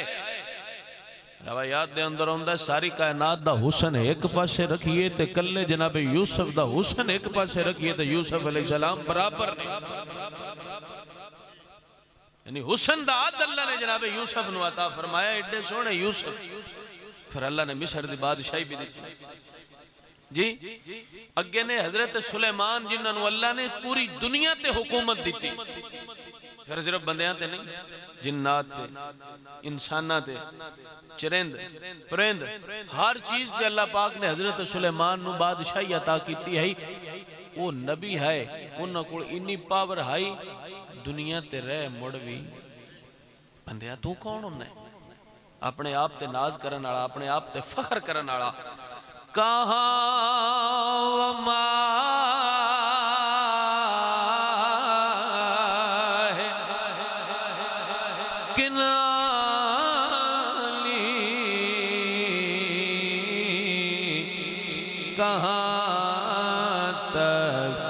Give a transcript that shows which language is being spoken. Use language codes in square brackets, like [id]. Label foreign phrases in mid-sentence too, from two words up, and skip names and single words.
[pa] روایات دے اندر ہوندہ ہے ساری کائنات دا حسن ایک پاسے رکھیے تے کلے جناب یوسف دا حسن ایک پاسے رکھیے تے یوسف علیہ السلام برابر نہیں، یعنی حسن دا عاد اللہ نے جناب یوسف نو عطا فرمایا۔ ایڈے سونے یوسف، پھر اللہ نے مصر دی بادشاہی بھی دیتی جی۔ اگے نے حضرت سلیمان جنہاں نو اللہ نے پوری دنیا تے حکومت دیتی، پھر صرف بندیاں تے نہیں، جنات تے، انسانات تے، چرند، پرند، ہر چیز تے اللہ پاک نے حضرت سلیمان نو بادشاہی عطا کیتی ہے۔ وہ نبی ہے، انہاں کو انی پاور ہے، دنیا تے رہ مڑوی بندیاں تو کون ہونا ہے؟ اپنے آپ تے ناز کرن آڑا، اپنے آپ تے فخر کرن آڑا۔ کہاں وما ہے کنانی، کہاں تک